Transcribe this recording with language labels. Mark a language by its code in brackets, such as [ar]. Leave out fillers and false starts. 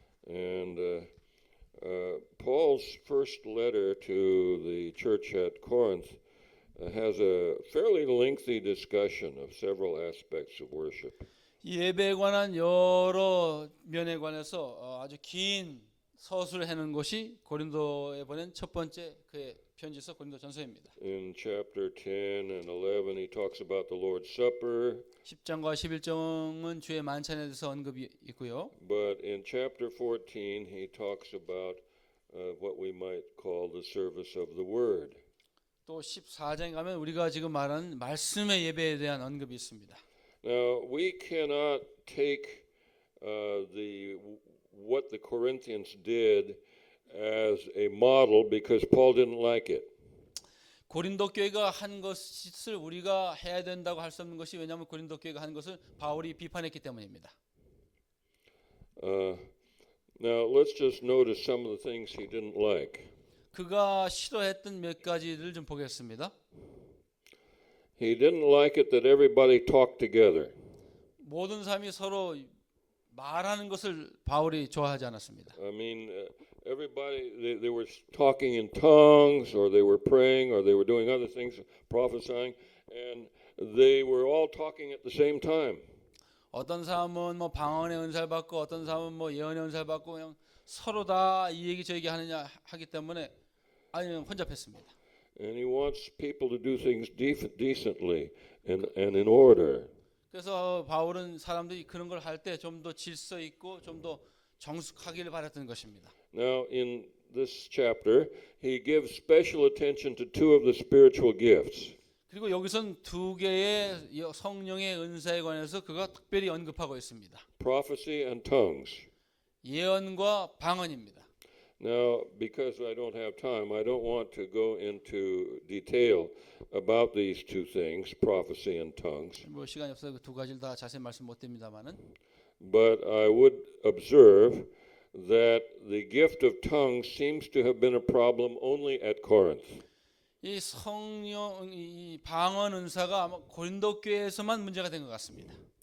[en] And Paul's first letter to the church at Corinth has a fairly lengthy discussion of several aspects of worship. [ko] 이 예배에 관한 여러 면에 관해서 아주 긴 서술을 해놓은 것이 고린도에 보낸 첫 번째 그의 편지서 고린도전서입니다. [en] In chapter 10 and 11, he talks about the Lord's Supper. [ko] 10장과 11장은 주의 만찬에 대해서 언급이 있고요. [en] But in chapter 14, he talks about what we might call the service of the Word. [ko] 또 14장에 가면 우리가 지금 말하는 말씀의 예배에 대한 언급이 있습니다. [en] Now, we cannot take what the Corinthians did as a model because Paul didn't like it. [ko] 고린도 교회가 한 것을 우리가 해야 된다고 할 수 없는 것이 왜냐하면 고린도 교회가 한 것을 바울이 비판했기 때문입니다. [en] Now, let's just notice some of the things he didn't like. [ko] 그가 싫어했던 몇 가지를 좀 보겠습니다. [en] He didn't like it that everybody talked together. [ko] 모든 사람이 서로 말하는 것을 바울이 좋아하지 않았습니다. [en] I mean, everybody, they were talking in tongues, or they were praying, or they were doing other things, prophesying, and they were all talking at the same time. [ko] 어떤 사람은 뭐 방언의 은사를 받고 어떤 사람은 뭐 예언의 은사를 받고 그냥 서로 다 이 얘기 저 얘기 하느냐 하기 때문에 아니면 혼잡했습니다. [en] And he wants people to do things decently and in order. [ko] 그래서 바울은 사람들이 그런 걸 할 때 좀 더 질서 있고 좀 더 정숙하기를 바랐던 것입니다. [en] Now, in this chapter, he gives special attention to two of the spiritual gifts. [ko] 그리고 여기선 두 개의 성령의 은사에 관해서 그가 특별히 언급하고 있습니다. [en] Prophecy and tongues. [ko] 예언과 방언입니다. [en] Now, because I don't have time, I don't want to go into detail about these two things, prophecy and tongues. [ko] 뭐 시간이 없어서 그 두 가지를 다 자세히 말씀 못 드립니다만은 [en] But I would observe that the gift of tongues seems to have been a problem only at Corinth. [ko] 이 성령 이 방언 은사가 아마 고린도 교회에서만 문제가 된 것 같습니다.